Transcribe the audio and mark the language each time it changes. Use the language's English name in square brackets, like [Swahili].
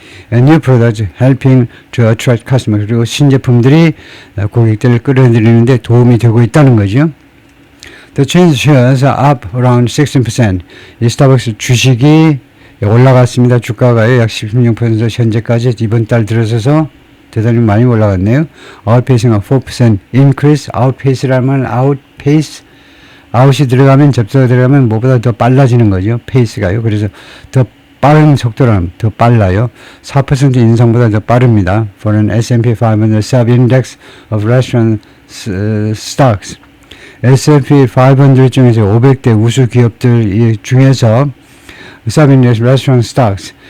[English] New products helping to attract customers. [Korean] 그리고 신제품들이 고객들을 끌어들이는데 도움이 되고 있다는 거죠. [English] The chain shares are up around 16%. [Korean] 이 스타벅스 주식이 올라갔습니다. 주가가요. 약 16% 현재까지 이번 달 들어서서 대단히 많이 올라갔네요. [English] Outpacing a 4% increase. [Korean] Outpace라면 outpace. out이 들어가면 접수가 들어가면 뭐보다 더 빨라지는 거죠. pace가요. 그래서 더 빠른 속도라면 더 빨라요. 4% 인상보다 더 빠릅니다. [English] For an S&P 500 sub-index of restaurant stocks. [Korean] S&P 500 중에서 500대 우수 기업들 중에서 [English] sub-index restaurant stocks.